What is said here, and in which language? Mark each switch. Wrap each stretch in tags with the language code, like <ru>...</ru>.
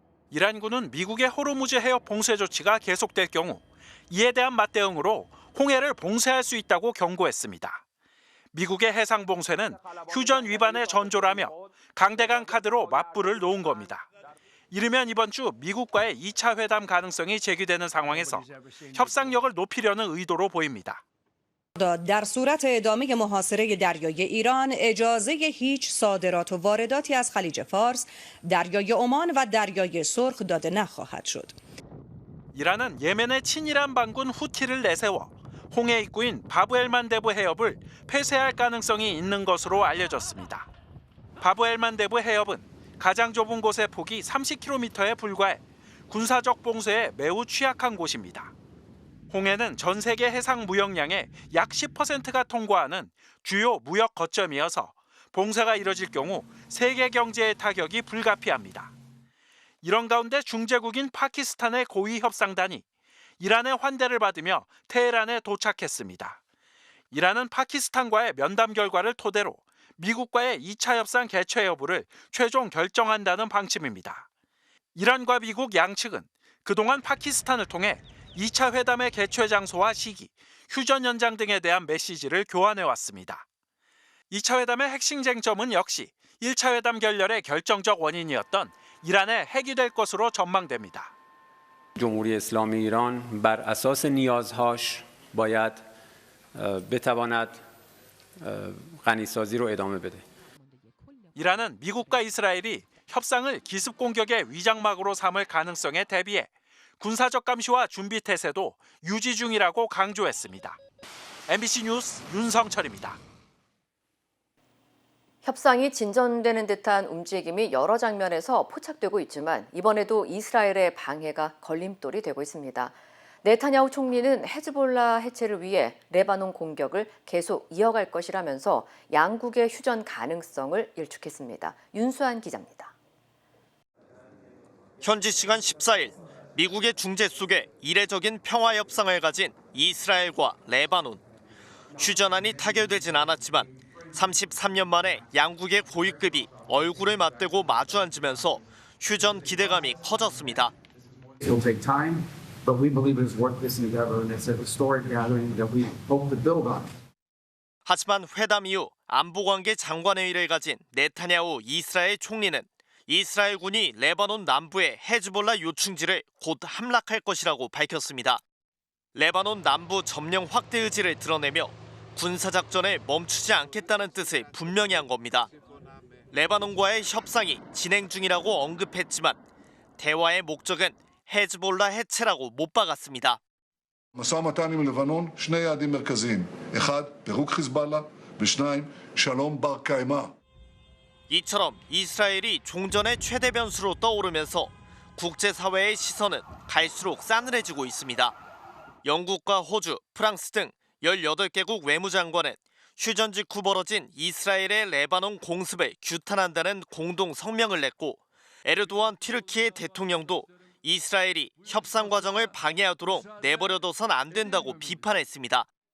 <ko>이란군은 미국의 호르무즈 해협 봉쇄 조치가 계속될 경우 이에 대한 맞대응으로 홍해를 봉쇄할 수 있다고 경고했습니다. 미국의 해상 봉쇄는 휴전 위반의 전조라며 강대강 카드로 맞불을 놓은 겁니다. 이르면 이번 주 미국과의 2차 회담 가능성이 제기되는 상황에서 협상력을 높이려는 의도로 보입니다.</ko> <fa>در صورت ادامه محاصره دریای ایران اجازه هیچ صادرات و وارداتی از خلیج فارس، دریای عمان و دریای سرخ داده نخواهد شد.</fa> <ko>이란은 예멘의 친이란 반군 후티를 내세워 홍해 입구인 바브엘만데브 해협을 폐쇄할 가능성이 있는 것으로 알려졌습니다. 바브엘만데브 해협은 가장 좁은 곳의 폭이 30km에 불과해 군사적 봉쇄에 매우 취약한 곳입니다. 홍해는 전 세계 해상 무역량의 약 10%가 통과하는 주요 무역 거점이어서 봉쇄가 이뤄질 경우 세계 경제의 타격이 불가피합니다. 이런 가운데 중재국인 파키스탄의 고위 협상단이 이란의 환대를 받으며 테헤란에 도착했습니다. 이란은 파키스탄과의 면담 결과를 토대로 미국과의 2차 협상 개최 여부를 최종 결정한다는 방침입니다. 이란과 미국 양측은 그동안 파키스탄을 통해 2차 회담의 개최 장소와 시기, 휴전 연장 등에 대한 메시지를 교환해왔습니다. 2차 회담의 핵심 쟁점은 역시 1차 회담 결렬의 결정적 원인이었던 이란의 핵이 될 것으로 전망됩니다.</ko> <fa>جمهوری اسلامی ایران بر اساس نیازهاش باید بتواند غنیسازی رو ادامه بده.</fa> <ko>이란은 미국과 이스라엘이 협상을 기습 공격의 위장막으로 삼을 가능성에 대비해 군사적 감시와 준비 태세도 유지 중이라고 강조했습니다. MBC 뉴스 윤성철입니다. 협상이 진전되는 듯한 움직임이 여러 장면에서 포착되고 있지만 이번에도 이스라엘의 방해가 걸림돌이 되고 있습니다. 네타냐후 총리는 헤즈볼라 해체를 위해 레바논 공격을 계속 이어갈 것이라면서 양국의 휴전 가능성을 일축했습니다. 윤수한 기자입니다. 현지 시간 14일 미국의 중재 속에 이례적인 평화 협상을 가진 이스라엘과 레바논. 휴전안이 타결되진 않았지만 33년 만에 양국의 고위급이 얼굴을 맞대고 마주 앉으면서 휴전 기대감이 커졌습니다.</ko> <en>It'll take time, but we believe it's worth this endeavor, and it's a historic gathering that we hope to build on.</en> <ko>하지만 회담 이후 안보관계 장관회의를 가진 네타냐후 이스라엘 총리는 이스라엘군이 레바논 남부의 헤즈볼라 요충지를 곧 함락할 것이라고 밝혔습니다. 레바논 남부 점령 확대 의지를 드러내며 군사작전을 멈추지 않겠다는 뜻을 분명히 한 겁니다. 레바논과의 협상이 진행 중이라고 언급했지만 대화의 목적은 헤즈볼라 해체라고 못 박았습니다.</ko> <he>משא ומתן עם לבנון, שני יעדים מרכזיים. אחד, פירוק חיזבאללה, ושניים, שלום בר קיימא.</he> <ko>이처럼 이스라엘이 종전의 최대 변수로 떠오르면서 국제사회의 시선은 갈수록 싸늘해지고 있습니다. 영국과 호주, 프랑스 등 18개국 외무장관은 휴전 직후 벌어진 이스라엘의 레바논 공습을 규탄한다는 공동 성명을 냈고 에르도안 튀르키예 대통령도 이스라엘이 협상 과정을 방해하도록 내버려둬선 안 된다고 비판했습니다.</ko>